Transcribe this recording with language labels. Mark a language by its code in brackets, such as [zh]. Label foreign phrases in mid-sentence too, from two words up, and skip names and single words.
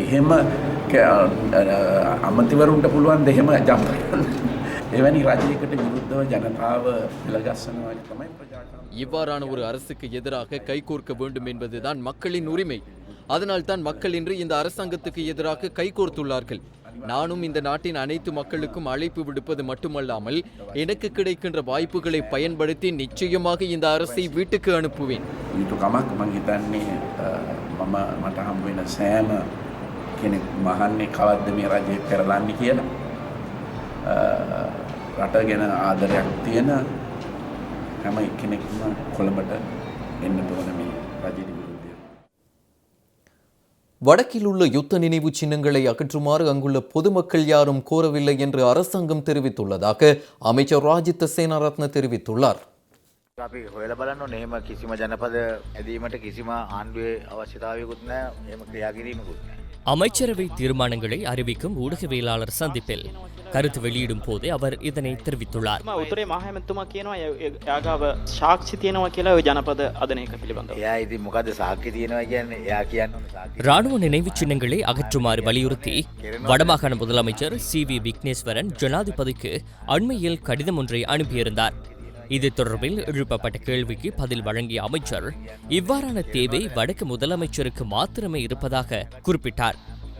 [ta] இவ்வாறான ஒரு அரசுக்கு எதிராக கைகோர்க்க வேண்டும் என்பதுதான் மக்களின் உரிமை. அதனால் தான் மக்கள் இன்று இந்த அரசாங்கத்துக்கு எதிராக கைகோர்த்துள்ளார்கள். நானும் இந்த நாட்டின் அனைத்து மக்களுக்கும் அழைப்பு விடுப்பது மட்டுமல்லாமல் எனக்கு கிடைக்கின்ற வாய்ப்புகளை பயன்படுத்தி நிச்சயமாக இந்த அரசை வீட்டுக்கு அனுப்புவேன். [si] රට ගැන ආදරයක් තියෙන හැම කෙනෙක්ම කොළඹට එන්න ඕන මේ රජයට විරුද්ධව. [ta] வடக்கில் உள்ள யுத்த நினைவு சின்னங்களை அகற்றுமாறு அங்குள்ள பொதுமக்கள் யாரும் கோரவில்லை என்று அரசாங்கம் தெரிவித்துள்ளதாக அமைச்சர் ராஜித சேனாரத்ன தெரிவித்துள்ளார். [si] අපි හොයලා බලන්න ඕනේ. එහෙම කිසිම ජනපද ඇදීමට කිසිම ආණ්ඩුවේ අවශ්‍යතාවයකුත් නැහැ. එහෙම ක්‍රියා කිරීමකුත් නැහැ. [ta] அமைச்சரவை தீர்மானங்களை அறிவிக்கும் ஊடகவியலாளர் சந்திப்பில் கருத்து வெளியிடும் போதே அவர் இதனை தெரிவித்துள்ளார். [si] උතුරේ මහමැතිතුමා කියනවා එයාගාව සාක්ෂි තියෙනවා කියලා ඔය ජනපද අදනයක පිළිබඳව. එයා ඉතින් මොකද්ද සාක්ෂි තියෙනවා කියන්නේ? එයා කියන්නේ [ta] ராணுவ நினைவு சின்னங்களை அகற்றுமாறு வலியுறுத்தி வடமாகாண முதலமைச்சர் CV விக்னேஸ்வரன் ஜனாதிபதிக்கு அண்மையில் கடிதம் ஒன்றை அனுப்பியிருந்தார். இது தொடர்பில் எழுப்பப்பட்ட கேள்விக்கு பதில் வழங்கிய அமைச்சர் இவ்வாறான தேவை வடக்கு முதலமைச்சருக்கு மாத்திரமே இருப்பதாக குறிப்பிட்டார்.